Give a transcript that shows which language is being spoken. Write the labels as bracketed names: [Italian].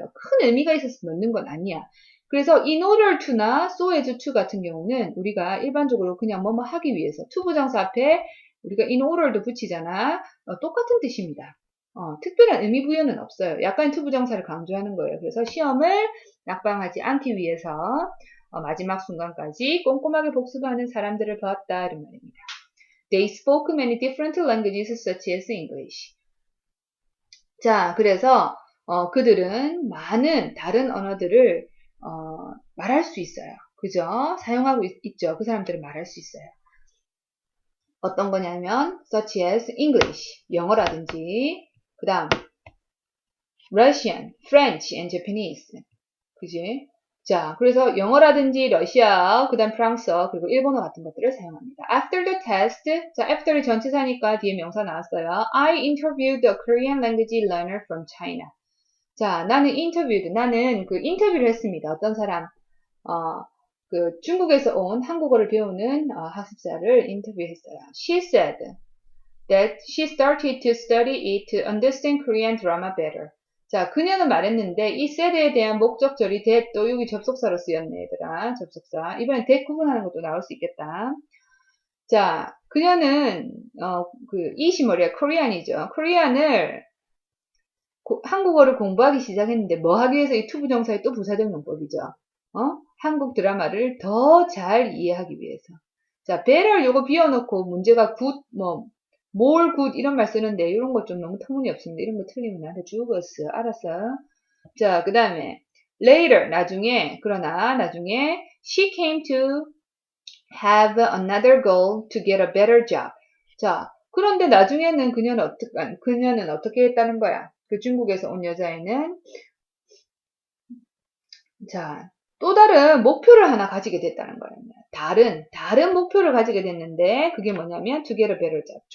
[Korean] 큰 의미가 있어서 넣는 건 아니야. 그래서 in order to나 so as to 같은 경우는 우리가 일반적으로 그냥 뭐뭐 하기 위해서 to 부정사 앞에 우리가 in order도 붙이잖아. 똑같은 뜻입니다. 특별한 의미 부여는 없어요. 약간 to 부정사를 강조하는 거예요. 그래서 시험을 낙방하지 않기 위해서 마지막 순간까지 꼼꼼하게 복습하는 사람들을 보았다 이런 말입니다. [English] They spoke many different languages such as English. [Korean] 자, 그래서 그들은 많은 다른 언어들을 말할 수 있어요. 그죠? 사용하고 있죠. 그 사람들은 말할 수 있어요. 어떤 거냐면 [English] such as English, [Korean] 영어라든지 그 다음 [English] Russian, French and Japanese. [Korean] 그지? 자, 그래서 영어라든지 러시아, 그 다음 프랑스어, 그리고 일본어 같은 것들을 사용합니다. [English] After the test, [Korean] 자, after이 전치사니까 뒤에 명사 나왔어요. [English] I interviewed a Korean language learner from China. [Korean] 자, 나는 그 인터뷰를 했습니다. 어떤 사람, 그 중국에서 온 한국어를 배우는 학습자를 인터뷰했어요. [English] She said that she started to study it to understand Korean drama better. [Korean] 자, 그녀는 말했는데 이 said에 대한 목적절이 that 또 여기 접속사로 쓰였네 얘들아. 접속사. 이번엔 that 구분하는 것도 나올 수 있겠다. 자, 그녀는 it이 뭐래요? Korean이죠. Korean을 한국어를 공부하기 시작했는데 뭐 하기 위해서 이 to 부정사의 또 부사적 용법이죠. 한국 드라마를 더 잘 이해하기 위해서. 자, better 요거 비워놓고 문제가 good more good 이런 말 쓰는데 이런 거 좀 너무 터무니없습니다. 이런 거 틀리면 나한테 죽었어. 알았어? 자, 그 다음에 [English] later 나중에 she came to have another goal to get a better job. [Korean] 자, 그런데 나중에는 그녀는 어떻게 했다는 거야? 그 중국에서 온 여자애는 자, 또 다른 목표를 하나 가지게 됐다는 거예요. 다른 목표를 가지게 됐는데 그게 뭐냐면 [English] to get a better job.